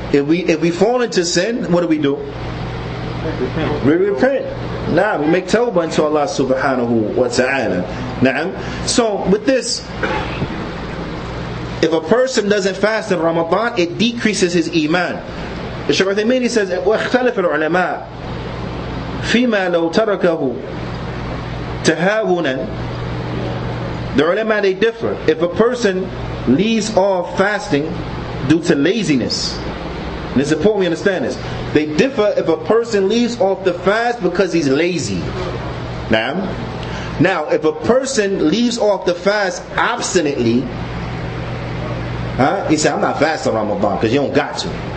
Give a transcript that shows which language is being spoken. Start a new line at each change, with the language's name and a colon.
English: If we fall into sin, what do? We repent. Nah, we make tawbah unto Allah subhanahu wa ta'ala. Na'am. So with this, if a person doesn't fast in Ramadan, it decreases his iman. The Shaykh Uthaymeen says,
Arabic: وَاخْتَلَفَ الْعُلَمَاء فِيمَا لَوْ تَرَكَهُ تَهَاوُنًا.
English: The ulama, they differ. If a person leaves off fasting due to laziness, and it's important we understand this. They differ if a person leaves off the fast because he's lazy. Now, if a person leaves off the fast obstinately, he said, I'm not fasting Ramadan because you don't got to.